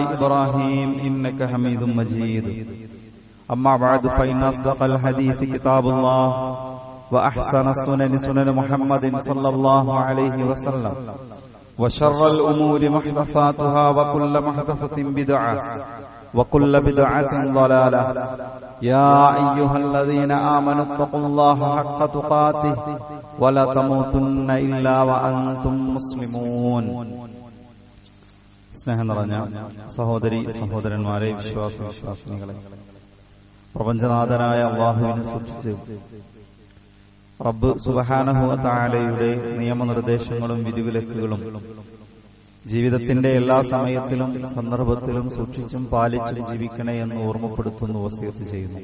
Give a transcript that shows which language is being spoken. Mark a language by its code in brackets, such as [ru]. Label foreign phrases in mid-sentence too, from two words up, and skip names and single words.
[ar] إبراهيم إنك حميد مجيد أما بعد فإن أصدق الحديث كتاب الله وأحسن السنن سنن محمد صلى الله عليه وسلم وشر الأمور محدثاتها وكل محدثة بدعة وكل بدعة ضلالة يا أيها الذين آمنوا اتقوا الله حق تقاته ولا تموتن إلا وأنتم مسلمون. [ml] സ്നേഹം നിറഞ്ഞ സഹോദരി സഹോദരന്മാരെ, വിശ്വാസിനികളെ, പ്രപഞ്ചനാഥനായ അല്ലാഹുവിനെ സൂക്ഷിച്ച് [ar] رب سبحانه وتعالى [ml] നിയമനിർദ്ദേശങ്ങളും വിധിവിലക്കുകളും ജീവിതത്തിന്റെ എല്ലാ സമയത്തിലും സന്ദർഭത്തിലും സൂക്ഷിച്ചും പാലിച്ചും ജീവിക്കണേ എന്ന് ഓർമ്മപ്പെടുത്തുന്നു, വസിയത്ത് ചെയ്യുന്നു.